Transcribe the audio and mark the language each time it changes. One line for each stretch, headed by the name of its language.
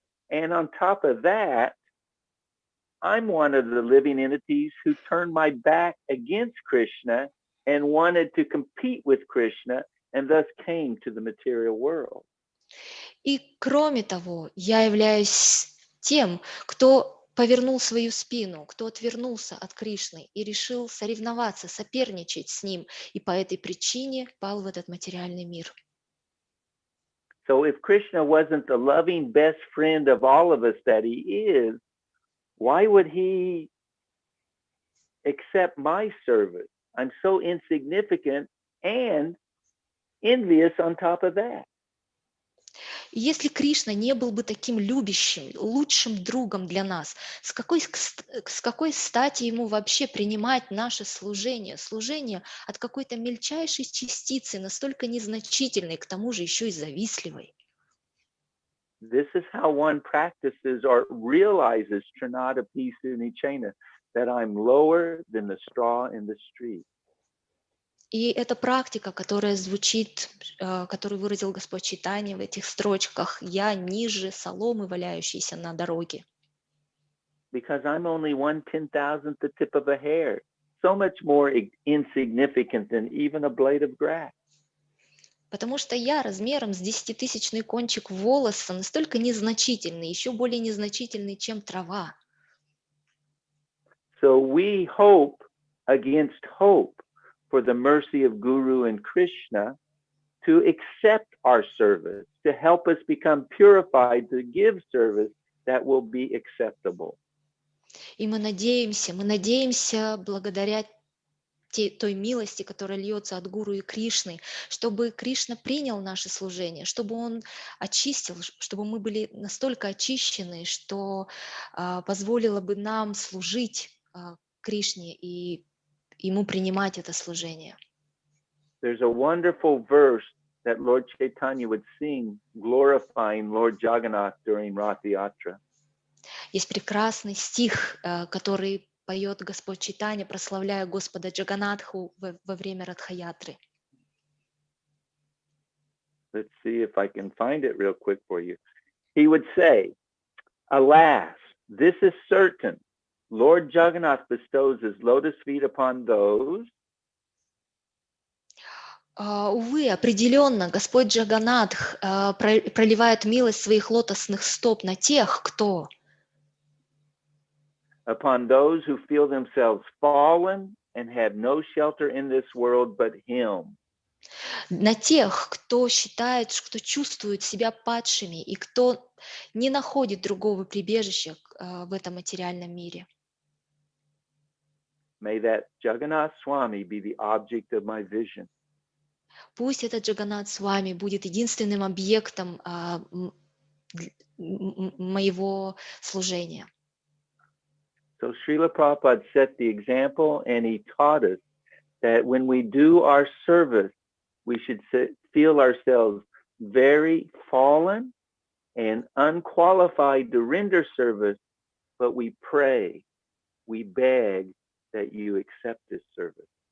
English: And on top of that, I'm one of the living entities who turned my back against Krishna and wanted to compete with Krishna and thus came to the material world.
Russian: И кроме того, я являюсь тем, кто повернул свою спину, кто отвернулся от Кришны и решил соревноваться, соперничать с ним, и по этой причине пал в этот материальный мир.
English: So if Krishna wasn't the loving best friend of all of us that he is, why would he accept my service? I'm so insignificant and envious on top of that.
Russian: И если Кришна не был бы таким любящим, лучшим другом для нас, с какой стати ему вообще принимать наше служение? Служение от какой-то мельчайшей частицы, настолько незначительной, к тому же еще и завистливой.
English: This is how one practices or realizes Trinada Pisu Nichena, that I'm lower than the straw in the street.
Russian: И это практика, которая звучит, которую выразил Господь Чайтанья в этих строчках: «Я ниже соломы, валяющейся на дороге».
English: Because I'm only 1/10,000th the tip of a hair, so much more insignificant than even a blade of grass.
Russian: Потому что я размером с 10-тысячный кончик волоса настолько незначительный, еще более незначительный, чем трава.
English: So we hope against hope for the mercy of Guru and Krishna to accept our service, to help us become purified, to give service that will be acceptable.
Russian: И мы надеемся благодаря той милости, которая льется от Гуру и Кришны, чтобы Кришна принял наше служение, чтобы Он очистил, чтобы мы были настолько очищены, что позволило бы нам служить Кришне и Ему принимать это служение.
English: There's a wonderful verse that Lord Chaitanya would sing, glorifying Lord Jagannath during Rath Yatra.
Russian: Есть прекрасный стих, который поет Господь Чайтанья, прославляя Господа Джаганатху во время Радха-ятры.
English: Let's see if I can find it real quick for you. He would say, alas, this is certain. Lord Jagannath bestows his lotus feet upon those.
Russian: Увы, определенно, Господь Джаганатх проливает милость своих лотосных стоп на тех, кто
English: Upon those who feel themselves fallen and have no shelter in this world but Him.
Russian: На тех, кто считает, кто чувствует себя падшими и кто не находит другого прибежища в этом материальном мире.
English: May that Jagannath Swami be the object of my vision.
Russian: Пусть этот Джаганнат Свами будет единственным объектом моего служения.
English: So Srila Prabhupada set the example, and he taught us that when we do our service, we should feel ourselves very fallen and unqualified to render service, but we pray, we beg that you accept this service.